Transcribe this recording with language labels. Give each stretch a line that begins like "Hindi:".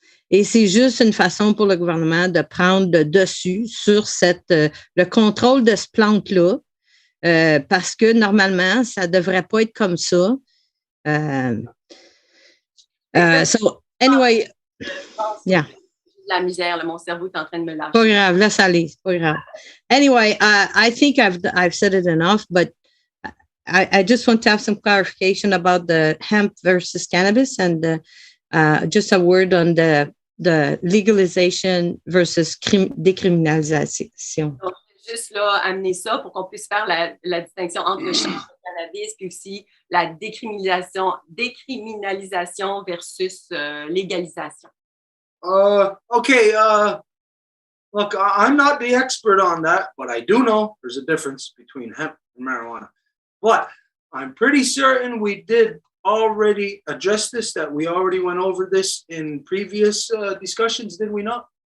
French: Et c'est juste une façon pour le gouvernement de prendre le dessus sur le contrôle de ce plante-là, parce que normalement, ça devrait pas être comme ça.
English: So, anyway, yeah.
French: La misère, là, mon cerveau est en train de me lâcher. Pas grave, laisse aller, c'est pas grave.
English: Anyway, I think I've said it enough, but I just want to have some clarification about the hemp versus cannabis and just a word on the legalization versus décriminalisation.
French: Donc, juste là, amener ça pour qu'on puisse faire la distinction entre le champ de cannabis puis aussi la décriminalisation versus légalisation.
English: Okay. Look, I'm not the expert on that, but I do know there's a difference between hemp and marijuana. But I'm pretty certain we did already address this, that we already went over this in previous discussions, did we not?